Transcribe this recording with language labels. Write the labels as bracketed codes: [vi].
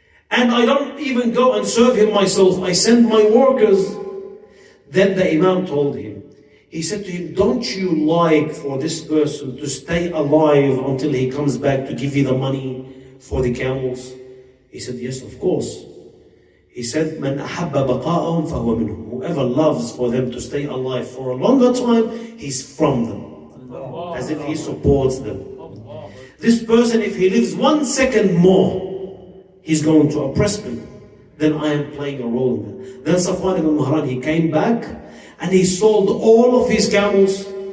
[en] And I don't even go and serve him myself, I send my workers. Then the Imam told him, he said to him, don't you like for this person to stay alive until he comes back to give you the money for the camels? He said, yes, of course. He said, [ar] مَنْ أَحَبَّ بَقَاءَهُمْ فَهُوَ مِنْهُمْ. [en] Whoever loves for them to stay alive for a longer time, he's from them. As if he supports them. This person, if he lives 1 second more, he's going to oppress them. Then I am playing a role in that. Then Safwan ibn Mahran, he came back and he sold all of his camels.